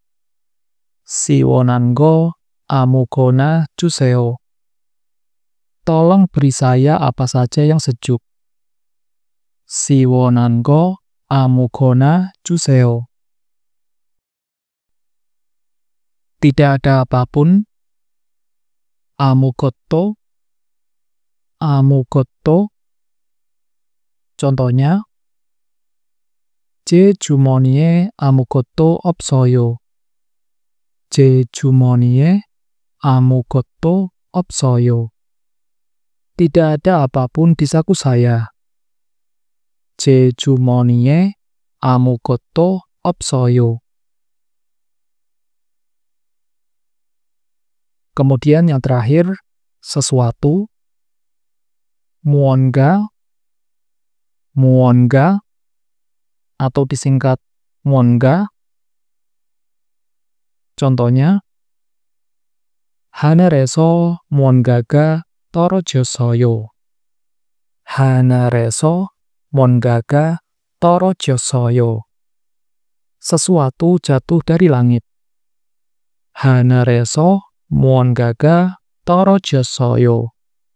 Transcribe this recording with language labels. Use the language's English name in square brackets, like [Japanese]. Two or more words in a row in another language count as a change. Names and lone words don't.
[Korean] 시원한 거 아무거나 주세요. [Indonesian] Tolong beri saya apa saja yang sejuk. [Korean] 시원한 거 아무거나 주세요. [Indonesian] Tidak ada apapun. [Korean] 아무것도, 아무것도. Contohnya, 제 주머니에 아무것도 없어요. 제 주머니에 아무것도 없어요. [Indonesian] Tidak ada apapun di saku saya. [Korean] 제 주머니에 아무것도 없어요. [Indonesian] Kemudian yang terakhir, sesuatu. [Korean] 무언가, 무언가, [Indonesian] atau disingkat 뭔가. [Korean] Contohnya, 하늘에서 뭔가가 떨어졌어요. 하늘에서 뭔가가 떨어졌어요. [Indonesian] Sesuatu jatuh dari langit. [Korean] 하늘에서 뭔가가 떨어졌어요.